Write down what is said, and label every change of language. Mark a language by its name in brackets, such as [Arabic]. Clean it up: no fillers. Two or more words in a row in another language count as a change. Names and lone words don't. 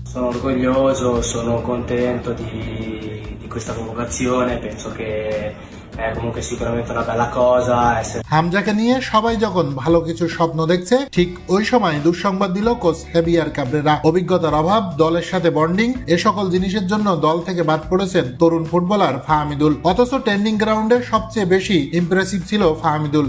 [Italian] Sono orgoglioso, sono contento di questa convocazione, penso che è comunque sicuramente una bella cosa. [Bangla] হামজাকে নিয়ে সবাই যখন ভালো কিছু স্বপ্ন দেখছে, ঠিক ওই সময় দুঃসংবাদ দিল কোচ হেভিয়ার কাবরেরা। অভিজ্ঞতার অভাব, দলের সাথে বন্ডিং, এ সকল জিনিসের জন্য দল থেকে বাদ পড়েছেন তরুণ ফুটবলার ফাহমিদুল। অথচ ট্রেনিং গ্রাউন্ডে সবচেয়ে বেশি ইমপ্রেসিভ ছিল ফাহমিদুল।